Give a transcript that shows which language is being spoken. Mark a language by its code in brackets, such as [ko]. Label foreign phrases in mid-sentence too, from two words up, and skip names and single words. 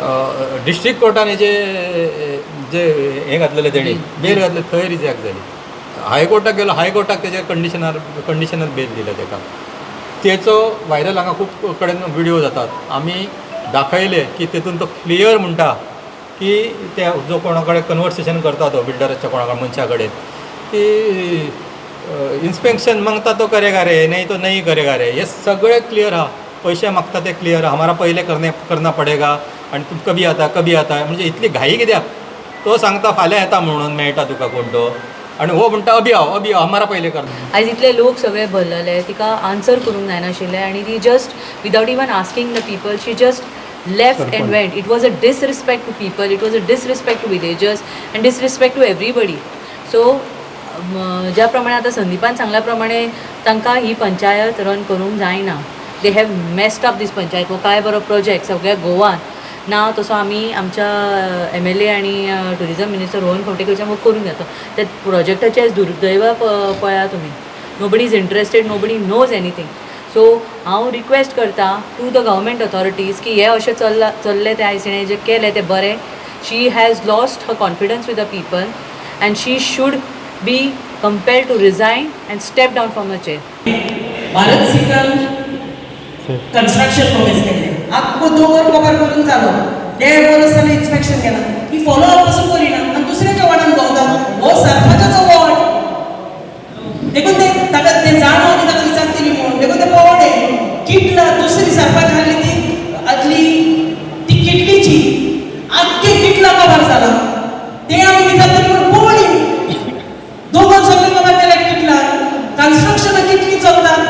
[kok] डिस्ट्रिक्ट कोर्टान हेजे जे हें घातलेलें तेणी बेल घातले थंय रिजेक्ट जाली हायकोर्टाक गेलो, हायकोर्टाक तेजे [en] conditioner bail [kok] दिले ताका. तेचो व्हायरल हांगा खूब कडेन व्हिडिओ जातात. आमी दाखयले की तेतून तो क्लियर म्हणटा की ते जो कोणा कडेन कन्वर्सेशन करता तो बिल्डराच्या कोणा मनशा कडेन की इन्स्पेक्शन मागता [hi] तो करेगा रे, नहीं तो नहीं करेगा रे, [kok] हे सगळे क्लियर हा. पैसे मागता ते क्लियर हा, [hi] हमारा पहिले करना पडेगा [kok] आणि तू कभी आता म्हणजे इतली घाई कित्याक. तो सांगता फाल्यां येता म्हणून मेळटा तुका कोण तो, आणि हो म्हणटा [hi] अभी आओ हमारा पहिले करना. [kok] आयज इतले लोक सगळे भरलेले, तिका आन्सर करूंक जायनाशिल्लें आणि ती [en] just without even asking the people she just left and went. it was a disrespect to people, it was a disrespect to villagers and disrespect to everybody. [kok] सो ज्या प्रमाणे आता संदीपान सांगल्या प्रमाणे तांकां ही पंचायत रन करूंक जायना. [en] they have messed up this panchayat. [kok] हो काय बरो प्रोजेक्ट सगळ्या गोवान ना तसो आमी आमच्या MLA आणि टुरिझम मिनिस्टर रोहन खंवटेकरच्या मुखार करून घेता. त्या प्रोजेक्टाचे दुर्दैव पळया तुमी. [en] nobody is interested, nobody knows anything. [kok] सो हांव रिक्वेस्ट करता [en] to the government authorities [kok] की हे अशें चल्ले ते आयसीने जे केले ते बरें. [en] she has lost her confidence with the people and she should be compelled to resign and step down from her chair. [kok] भारत सिकल कन्स्ट्रक्शन प्रोग्रेस केले आख्खो दोंगर कवर करून चालू देड वर्स जालें इन्स्पेक्शन केला ही [en] follow up [kok] पासून करिना आनी दुसऱ्याच्या वार्डान भोंवता. हो सरपंचाचो वॉर्ड देखून ते जाण हांव ताका विचारतली म्हणून देखून ते पवडे किटला दुसरी सरपंच आसली ती किटलीची आख्खे किटला कवर जाला ते आमी विचारतली म्हणून पवडी दोंगर सगळे कवर केले किटला कन्स्ट्रक्शन कितली चलतात.